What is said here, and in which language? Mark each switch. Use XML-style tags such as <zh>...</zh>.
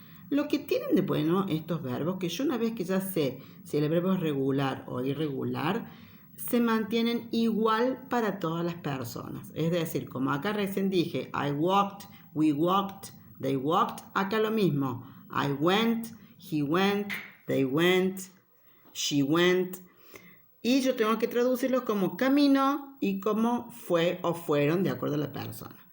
<es>Lo que tienen de bueno estos verbos, que yo una vez que ya sé si el verbo es regular o irregular, se mantienen igual para todas las personas. Es decir, como acá recién dije,</es> <en>I walked, we walked, they walked,</en> <es>acá lo mismo.</es> <en>I went, he went, they went, she went.</en> <es>Y yo tengo que traducirlos como camino y como fue o fueron de acuerdo a la persona.</es>